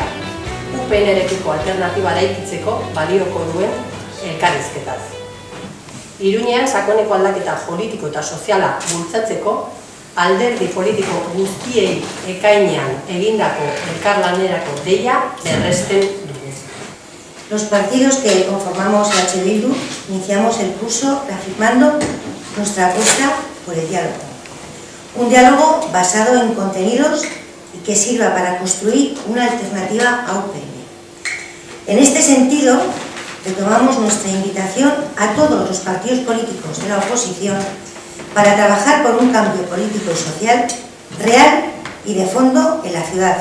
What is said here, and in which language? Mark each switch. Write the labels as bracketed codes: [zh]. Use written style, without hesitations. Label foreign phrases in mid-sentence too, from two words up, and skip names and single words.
[eu] UPN-rekiko alternatiba eraikitzeko balioko duen elkarrizketaz. Iruñean sakoneko aldaketa politiko eta soziala bultzatzeko alderdi politiko guztiei ekainean egindako elkarlanerako deia berresten dugu. [es] Los partidos que conformamos H. Bildu iniciamos el curso reafirmando nuestra apuesta por el diálogo. Un diálogo basado en contenidos y que sirva para construir una alternativa a UPN. En este sentido, retomamos nuestra invitación a todos los partidos políticos de la oposición para trabajar por un cambio político y social real y de fondo en la ciudad.